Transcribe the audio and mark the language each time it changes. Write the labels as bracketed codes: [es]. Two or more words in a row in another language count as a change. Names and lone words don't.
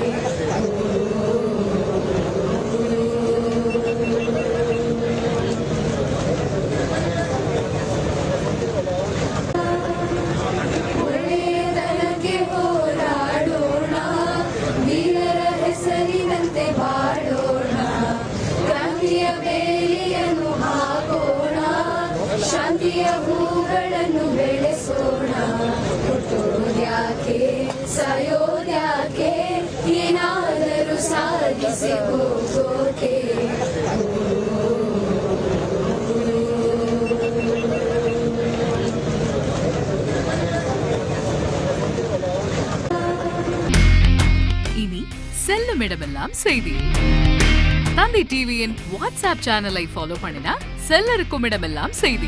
[kn] ಒಳ್ಳೆಯತನಕ್ಕೆ ಹೋರಾಡೋಣ, ವೀರರ ಹೆಸರಿನಂತೆ ಬಾಳೋಣ, ಕ್ರಾಂತಿಯ ಬೇಲಿಯನ್ನು ಹಾಕೋಣ, ಶಾಂತಿಯ ಹೂಗಳನ್ನು ಬೆಳೆಸೋಣ. ಹುಟ್ಟೋದ್ಯಾಕೆ ಸಾಯೋದ್ಯಾಕೆ ಏನಾದರೂ ಸಾಧಿಸಿ ಹೋಗೋಕೆ. [ta] இனி செல்லுமிடமெல்லாம் செய்தி. தந்தி டிவியின் வாட்ஸ்அப் சேனலை ஃபாலோ பண்ணினா செல்லருக்கும் இடமெல்லாம் செய்தி.